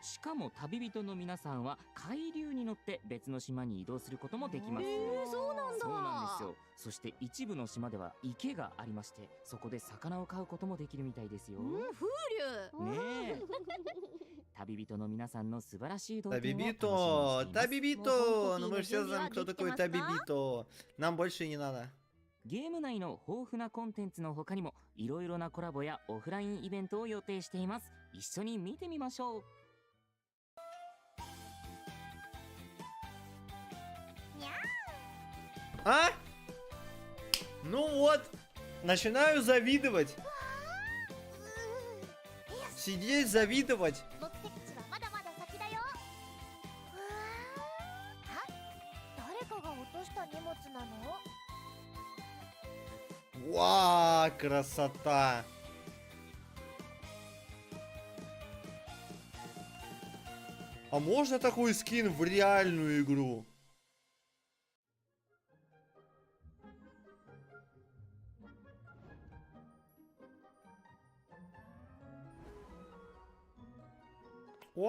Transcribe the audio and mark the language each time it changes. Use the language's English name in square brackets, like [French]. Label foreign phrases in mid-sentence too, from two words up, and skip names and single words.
[Japanese] しかも旅人の皆さんは海流に乗って別の島に移動することもできます。そうなんだ。そうなんですよ。そして一部の島では池がありまして、そこで魚を飼うこともできるみたいですよ。風流。ねえ。旅人の皆さんの素晴らしい動画を楽しみにしてい [Russian] Табибито, [Japanese] ます。 [Russian] Табибито, ну мы все знаем, кто такой Табибито. Нам больше и не надо. [Japanese] ゲーム内の豊富なコンテンツの他にもいろいろなコラボやオフラインイベントを予定しています。一緒に見てみましょう。 [Russian] А? Ну вот, начинаю завидовать. Сидеть, завидовать. [Japanese] 目的地はまだまだ先だよ。た荷物なの？ [Russian] Ва, красота! А можно такой скин в реальную игру? О!